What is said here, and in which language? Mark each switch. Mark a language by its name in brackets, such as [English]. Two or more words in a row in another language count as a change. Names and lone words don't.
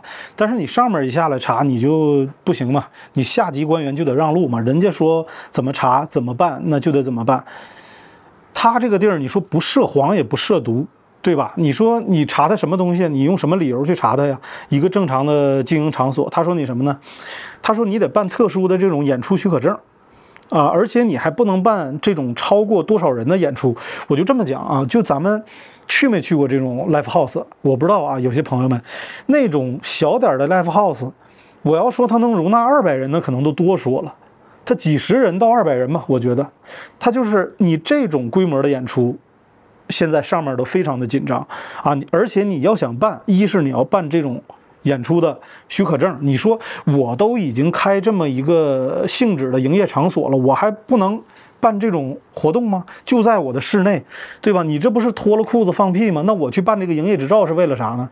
[Chinese] 但是你上面一下來查，你就不行嘛，你下級官員就得讓路嘛，人家說怎麼查怎麼辦，那就得怎麼辦。他這個地兒，你說不涉黃也不涉毒，對吧？你說你查他什麼東西？你用什麼理由去查他呀？一個正常的經營場所，他說你什麼呢？他說你得辦特殊的這種演出許可證啊，而且你還不能辦這種超過多少人的演出。我就這麼講啊，就咱們去沒去過這種 [English] live house？ [Chinese] 我不知道啊，有些朋友們那種小點的 [English] live house， [Chinese] 我要說它能容納200人，那可能都多說了。它幾十人到200人吧，我覺得它就是你這種規模的演出。現在上面都非常的緊張啊，而且你要想辦，一是你要辦這種演出的許可證，你說我都已經開這麼一個性質的營業场所了，我還不能辦這種活動嗎？就在我的室內，對吧？你這不是脫了褲子放屁嗎？那我去辦這個營業執照是為了啥呢？